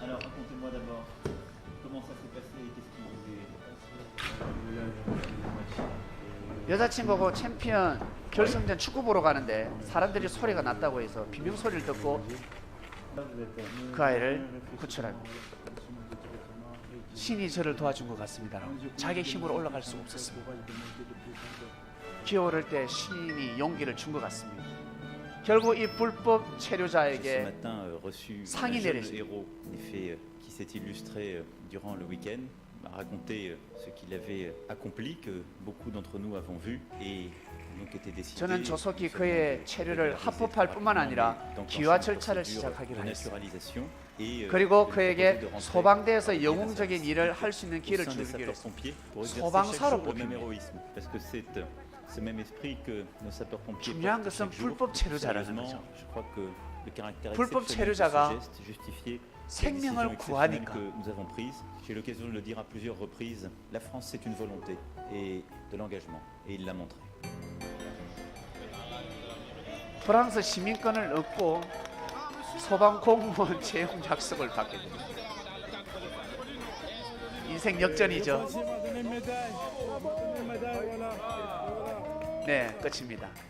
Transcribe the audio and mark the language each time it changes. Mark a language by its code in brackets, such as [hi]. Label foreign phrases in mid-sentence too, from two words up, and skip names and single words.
[ko] 여자친구하고 챔피언 결승전 축구 보러 가는데 사람들이 소리가 났다고 해서 비명 소리를 듣고 그 아이를 구출합니다. 신이 저를 도와준 것 같습니다. 자기 힘으로 올라갈 수 없었습니다. 기어오를 때 신이 용기를 준 것 같습니다. 결국 이 불법 체류자에게 상이 내려집니다. [fr] m'a raconté ce qu'il avait accompli, que beaucoup d'entre nous avons vu, et donc était décidé. [ko] 저는 조속히 그의 체류를 합법할 뿐만 아니라 기화 절차를 시작하기로 했습니다. 그리고 그에게 소방대에서 영웅적인 일을 할 수 있는 기회를 주기로 했습니다. 소방사로 뽑힙니다. 중요한 것은 불법 체류자라는 거죠. 불법 체류자가 생명을 구하니까 [fr] j'ai eu l'occasion de le dire à plusieurs reprises, la France c'est une volonté et de l'engagement et il l'a montré. [ko] 프랑스 시민권을 얻고 소방 공무원 채용 약속을 받게 됩니다. 인생 역전이죠. 네, 끝입니다.